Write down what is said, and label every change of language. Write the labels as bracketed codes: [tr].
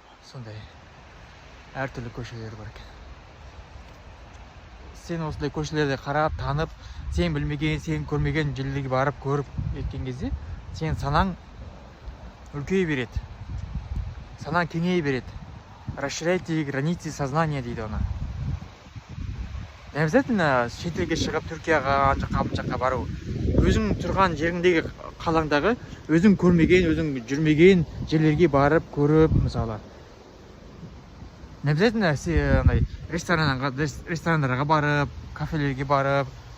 [kk] Сондай әртүрлі көшелер бар екен. Сен осындай көшелерді қарап, танып, сен білмеген, сен көрмеген жерлерге барып көріп еткен кезде, сен санаң үлкейе береді. Санаң кеңейе береді. [ru] Расширяйте границы сознания [kk] дейді оны. [ru] Не обязательно [kk] шетелге шығып, Түркияға, жаққа бару. Өзің тұрған жеріңдегі қалаңдағы, өзің көрмеген, өзің жүрмеген жерлерге барып, көріп, мысалы. [ru] Не обязательно [kk] ресторандарға барып, кафелерге барып.